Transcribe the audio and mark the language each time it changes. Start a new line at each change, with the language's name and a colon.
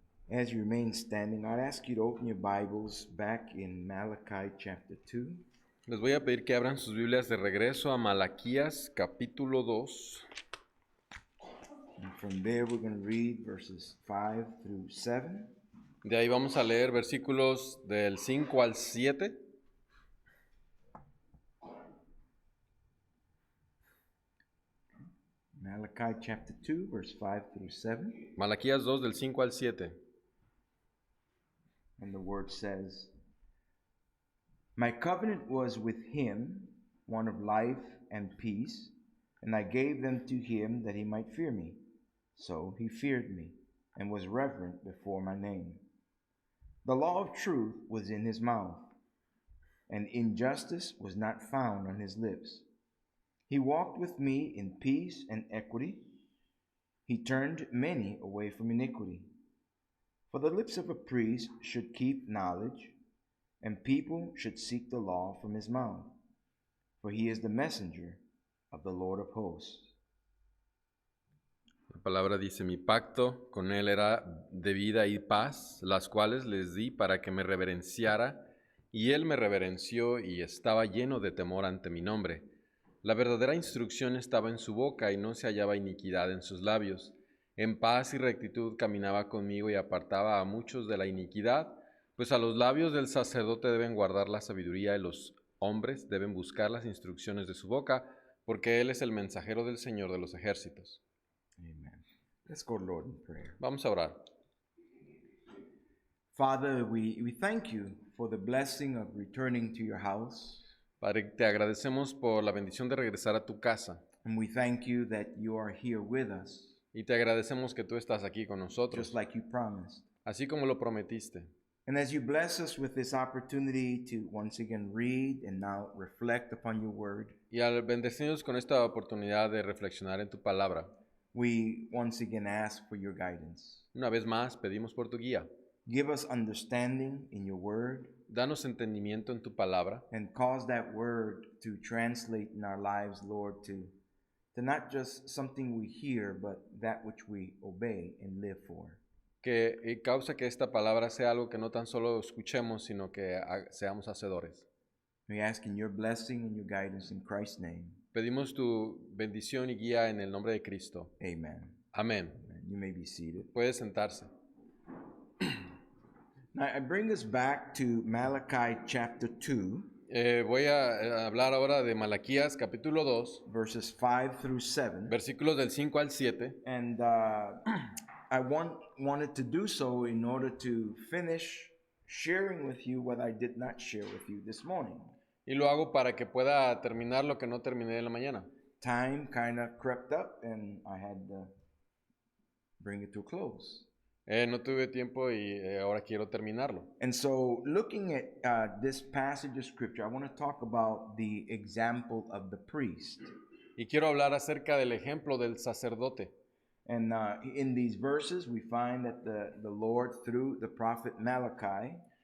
English: As you remain standing, I'd ask you to open your Bibles back in Malachi chapter 2.
Spanish: Les voy a pedir que abran sus Biblias de regreso a Malaquías capítulo 2.
English: And from there, we're going to read verses 5 through 7.
Spanish: De ahí vamos a leer versículos del 5 al 7.
English: Malachi chapter 2, verse 5 through 7.
Spanish: Malaquías 2 del 5 al 7.
English: And the word says, My covenant was with him, one of life and peace, and I gave them to him that he might fear me. So he feared me, and was reverent before my name. The law of truth was in his mouth, and injustice was not found on his lips. He walked with me in peace and equity. He turned many away from iniquity. For the lips of a priest should keep knowledge, and people should seek the law from his mouth. For he is the messenger of the Lord of hosts.
Spanish: La palabra dice, mi pacto con él era de vida y paz, las cuales les di para que me reverenciara, y él me reverenció y estaba lleno de temor ante mi nombre. La verdadera instrucción estaba en su boca y no se hallaba iniquidad en sus labios. En paz y rectitud caminaba conmigo y apartaba a muchos de la iniquidad, pues a los labios del sacerdote deben guardar la sabiduría y los hombres deben buscar las instrucciones de su boca, porque él es el mensajero del Señor de los ejércitos.
English: Amen. Let's go to Lord in prayer.
Spanish: Vamos a orar.
English: Father, we thank you for the blessing of returning to your house.
Spanish: Padre, te agradecemos por la bendición de regresar a tu casa
English: And we thank you that you are here with us,
Spanish: y te agradecemos que tú estás aquí con nosotros,
English: just like you promised.
Spanish: así como lo prometiste.
English: And as you bless us with this opportunity to once again read and now reflect upon your word,
Spanish: Y al bendecirnos con esta oportunidad de reflexionar en tu palabra,
English: we once again ask for your guidance.
Spanish: una vez más pedimos por tu guía.
English: Give us understanding in your word
Spanish: Danos entendimiento en tu palabra
English: and cause that word to translate in our lives, Lord, to not just something we hear, but that which we obey and live for.
Spanish: que causa que esta palabra sea algo que no tan solo escuchemos, sino que seamos hacedores.
English: We ask in your blessing and your guidance in Christ's name.
Spanish: Pedimos tu bendición y guía en el nombre de Cristo.
English: Amen.
Spanish: Amén.
English: You may be seated.
Spanish: Puede sentarse.
English: Now, I bring us back to Malachi chapter 2.
Spanish: Voy a hablar ahora de Malaquías capítulo 2,
English: verses 5 through 7.
Spanish: versículos del 5 al 7.
English: And I wanted to do so in order to finish sharing with you what I did not share with you this morning.
Spanish: Y lo hago para que pueda terminar lo que no terminé en la mañana.
English: Time kind of crept up and I had to bring it to a close.
Spanish: No tuve tiempo y ahora quiero terminarlo.
English: And so, looking at this passage of scripture, I want to talk about the example of the priest.
Spanish: Y quiero hablar acerca del ejemplo del sacerdote.
English: And in these verses, we find that the Lord, through the prophet Malachi,